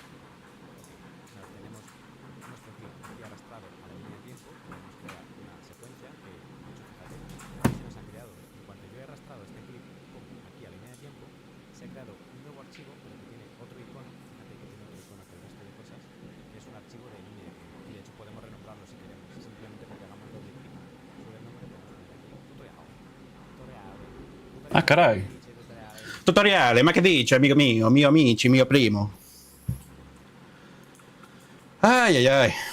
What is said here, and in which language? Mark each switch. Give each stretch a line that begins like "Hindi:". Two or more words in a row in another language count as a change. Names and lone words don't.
Spanish: Ok, una vez tenemos nuestro clip aquí arrastrado a la línea de tiempo, podemos crear una secuencia que, de hecho, fíjate, aquí se nos ha creado, en cuanto yo he arrastrado este clip, pum, aquí a línea de tiempo, se ha creado un nuevo archivo, pero que tiene otro icono, fíjate que tiene otro icono que el resto de cosas, que es un archivo de línea de tiempo. Y de hecho podemos renombrarlo si queremos, simplemente porque hagamos doble clic sobre el nombre, podemos poner aquí tutorial. Ah, caray.
Italian: Tutoriale, ma che dici, amico mio, mio amici, mio primo? Ay, ay, ay.